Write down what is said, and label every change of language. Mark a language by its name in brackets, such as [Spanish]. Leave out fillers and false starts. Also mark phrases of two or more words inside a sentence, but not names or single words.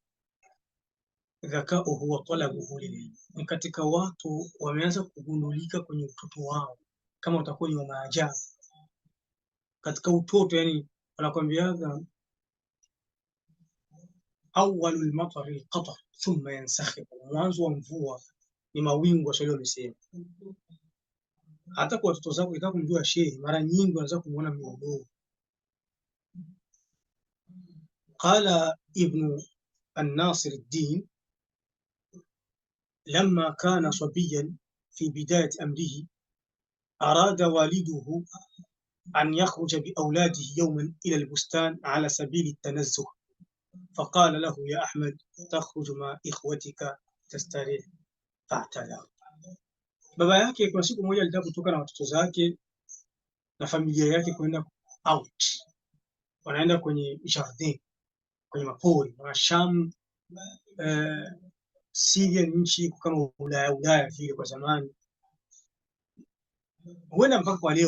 [Arabic] ذكاؤه وطلبه للعلم, [Swahili] ni katika watu wameanza kugundulika kwenye utoto wao, kama utakuwa ni wa maajabu katika utoto. Yani wanakwambiaga [Arabic] أول المطر القطر ثم ينسكب, [Swahili] mwanzo wa mvua ni mawingu. Waswahili wamesema. Hata kwa watoto zako ukitaka kumjua shehe, mara nyingi unaweza kumuona mdogo. [Arabic] قال ابن ناصر الدين لما كان صبيا في بداية أمره أراد والده أن يخرج بأولاده يوما إلى البستان على سبيل التنزه، فقال له يا أحمد تخرج مع إخوتك تستريح، فاعتذر. [Swahili] Baba yake kwa siku moja alitaka kutoka na watoto zake na familia yake kwenda out, wanaenda kwenye jardin, kwenye mapori na Sham. Syria ni nchi kama Ulaya vile kwa zamani, huenda mpaka kwa leo.